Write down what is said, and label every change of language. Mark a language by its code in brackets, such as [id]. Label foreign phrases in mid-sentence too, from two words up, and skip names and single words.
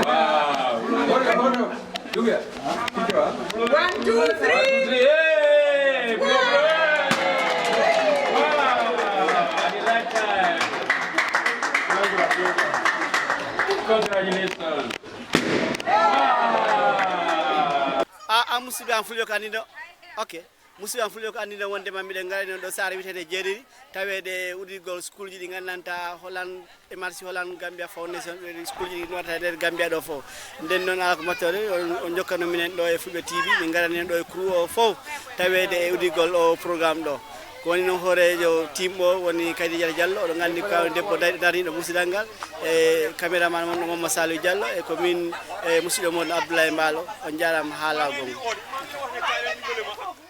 [en] Wow. Look here. 1, 2, 3. Hey! Wow! I like that. Congratulations. [ff] Musidɓe am fulɓe ko anniɗo ok musidɓe am fulɓe ko anniɗo wondema miɗen ngari noon ɗo saare wiyetede Genieri tawede udirgol school ji ɗi gandanta Holland MRC Holland Gambia Foundation school ji ɗi waɗata nder Gambia ɗo fof nden noon ala ko mattore on jokkano minen ɗo e Fulbe TV min garani ɗo e crew o fof tawede e udirgol o programme ɗo ko woni noon hoorejo team o woni Kaydi Diallo oɗo gandi kaw debbo darniɗo musidal ngal e caméraman mon Mamadou Salou Diallo e ko min e musidɗo mon Abdoulaye Mbalo on jarama haala gongo